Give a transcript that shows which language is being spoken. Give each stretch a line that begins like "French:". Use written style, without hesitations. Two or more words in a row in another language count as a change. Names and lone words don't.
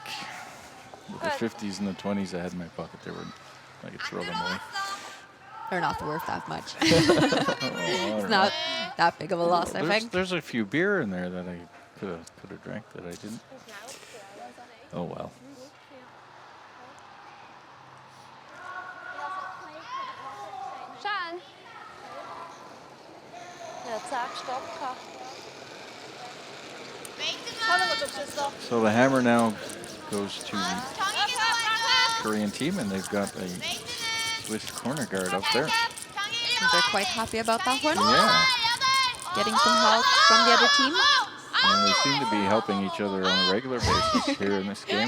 English: With the 50s and the 20s I had in my pocket, I could throw them away. They're not worth that much. Oh, It's not that big of a loss, I think. There's a few beer in there that I could have drank that I didn't. Oh well.
German: Schön. Ja, 10 Stopp gehabt.
Korean: 하는 거 좀 실수.
English: So the hammer now goes to the Korean team, and they've got a Swiss corner guard up there. And they're quite happy about that one. Yeah, Getting some help from the other team. and they seem to be helping each other on a regular basis here in this game.